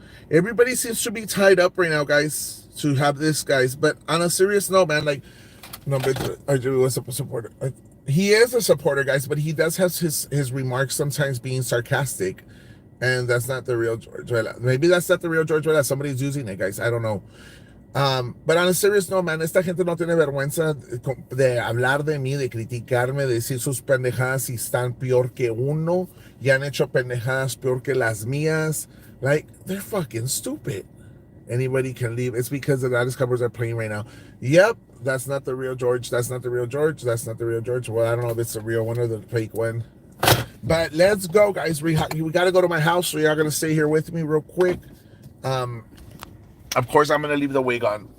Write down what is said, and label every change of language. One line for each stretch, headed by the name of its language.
English: Everybody seems to be tied up right now, guys, to have this, guys. But on a serious note, man, like, no, but Arjun was a supporter. He is a supporter, guys, but he does have his remarks sometimes being sarcastic. And that's not the real George Vela. Maybe that's not the real George Vela. Somebody's using it, guys. I don't know. But on a serious note, man,
Spanish: esta gente no tiene vergüenza de hablar de mí, de criticarme, de decir sus pendejadas y están peor que uno, y han hecho pendejadas peor que las mías.
English: Like, they're fucking stupid. Anybody can leave. It's because the latest covers are playing right now. Yep, that's not the real George. That's not the real George. Well, I don't know if it's the real one or the fake one. But let's go, guys. We got to go to my house, so y'all going to stay here with me real quick. Of course, I'm going to leave the wig on.